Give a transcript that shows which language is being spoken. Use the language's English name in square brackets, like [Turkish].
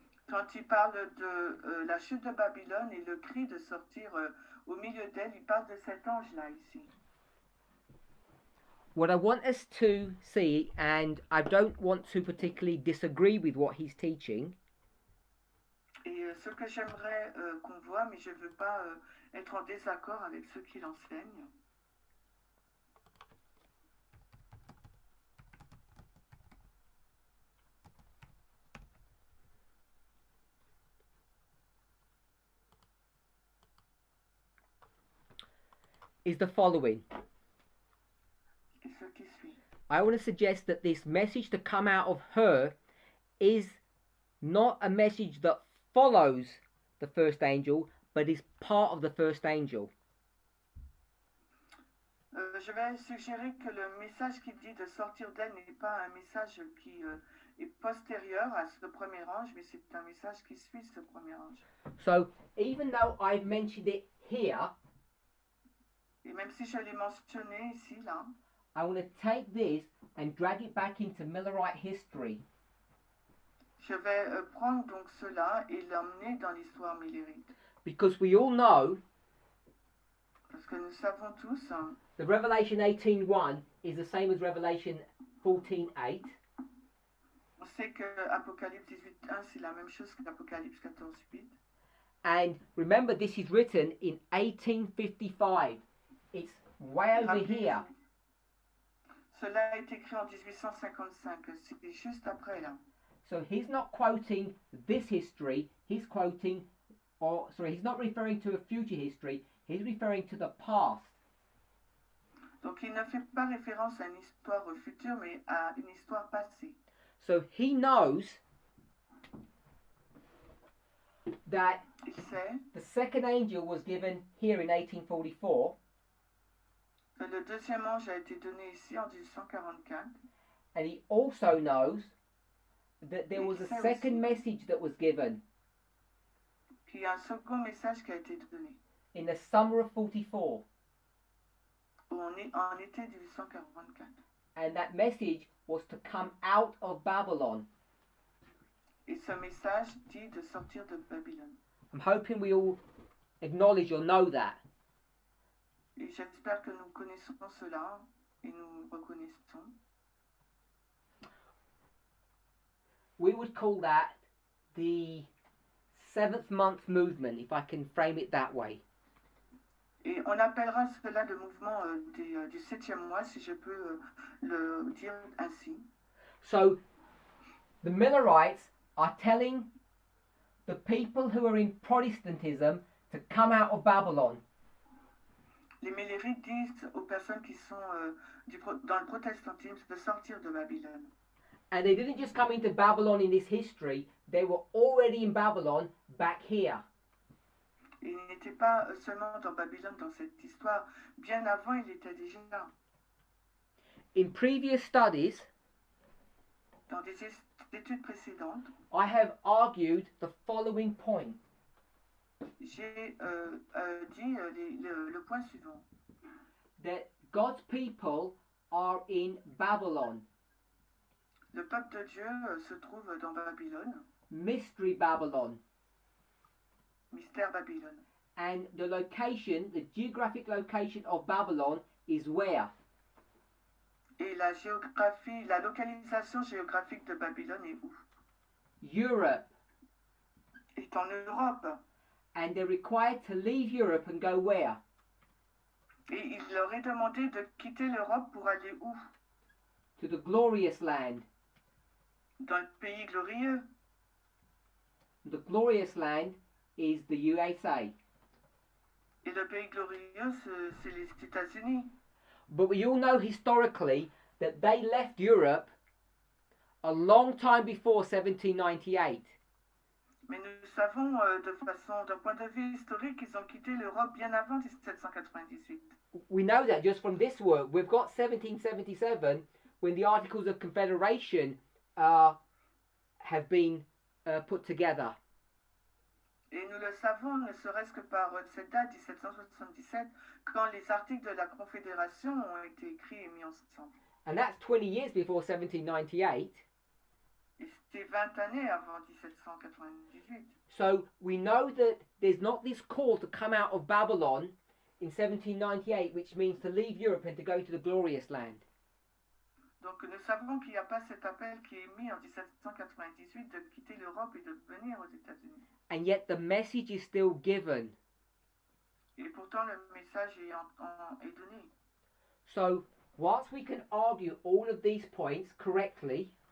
[French] Quand il parle de la chute de Babylone et le cri de sortir au milieu d'elle, il parle de cet ange-là ici. [English] What I want us to see, and I don't want to particularly disagree with what he's teaching, [French] et ce que j'aimerais qu'on voit, mais je ne veux pas être en désaccord avec ceux qui l'enseignent, [English] is the following. [French] et ce qui suit. [English] I want to suggest that this message to come out of her is not a message that follows the first angel, but is part of the first angel. [French] Je vais suggérer que le message qui dit de sortir d'elle n'est pas un message qui est postérieur à ce premier ange, mais c'est un message qui suit ce premier ange. [English] So even though I've mentioned it here, [French] et même si je l'ai mentionné ici, là, [English] I want to take this and drag it back into Millerite history. [French] Je vais prendre donc cela et l'emmener dans l'histoire millérite. [English] Because we all know [French] Parce que nous savons tous, [English] the Revelation 18:1 is the same as Revelation 14:8. [French] on sait que Apocalypse 18:1 c'est la même chose qu'Apocalypse 14:8. [English] And remember, this is written in 1855. It's way over here. [French] Cela a été écrit en 1855, c'est juste après là. [English] So he's not quoting this history, he's quoting, or sorry, he's not referring to a future history, he's referring to the past. [French] Donc il ne fait pas référence à une histoire future, mais à une histoire passée. [English] So he knows that [French] Il sait [English] the second angel was given here in 1844, [French] que le deuxième ange a été donné ici en 1844. [English] and he also knows that there was a second message that was given [French] Puis il y a un second message qui a été donné [English] in the summer of 44, [French] en été 1844. [English] and that message was to come out of Babylon. [French] Et ce message dit de sortir de Babylone. [English] I'm hoping we all acknowledge or know that. [French] Et j'espère que nous connaissons cela et nous reconnaissons. [English] We would call that the seventh month movement, if I can frame it that way. [French] Et on appellera cela le mouvement du 7e mois, si je peux le dire ainsi. [English] So, the Millerites are telling the people who are in Protestantism to come out of Babylon. [French] Les Millérites disent aux personnes qui sont dans le protestantisme de sortir de Babylone. [English] And they didn't just come into Babylon in this history, they were already in Babylon back here. [French] Et il n'était pas seulement dans Babylone dans cette histoire, bien avant il était déjà là. [English] In previous studies, [French] Dans des études précédentes, [English] I have argued the following point. [French] j'ai dit le point suivant. [English] That God's people are in Babylon. [French] Le peuple de Dieu se trouve dans Babylone, [English] Mystery Babylon. [French] mystère Babylone. [English] And the location, the geographic location of Babylon is where? [French] Et la géographie, la localisation géographique de Babylone est où? [English] Europe. [French] Est en Europe. [English] And they're required to leave Europe and go where? [French] Et il leur est demandé de quitter l'Europe pour aller où? [English] To the glorious land. [French] Dans le pays glorieux. [English] The glorious land is the USA. [French] Et le pays glorieux, c'est les États-Unis. [English] But we all know historically that they left Europe a long time before 1798. [French] Mais nous savons d'un point de vue historique, ils ont quitté l'Europe bien avant 1798. [English] We know that just from this work. We've got 1777 when the Articles of Confederation have been put together. [French] Et nous le savons, ne serait-ce que par cette date 1777, quand les articles de la Confédération ont été écrits et mis ensemble. [English] And that's 20 years before 1798. [French] Et c'était 20 années avant 1798. [English] So we know that there's not this call to come out of Babylon in 1798, which means to leave Europe and to go to the glorious land. [French] Donc nous savons qu'il n'y a pas cet appel qui est émis en 1798 de quitter l'Europe et de venir aux États-Unis. [English] And yet the message is still given. [French] Et pourtant le message est donné. [English] So whilst we can argue all of these points correctly,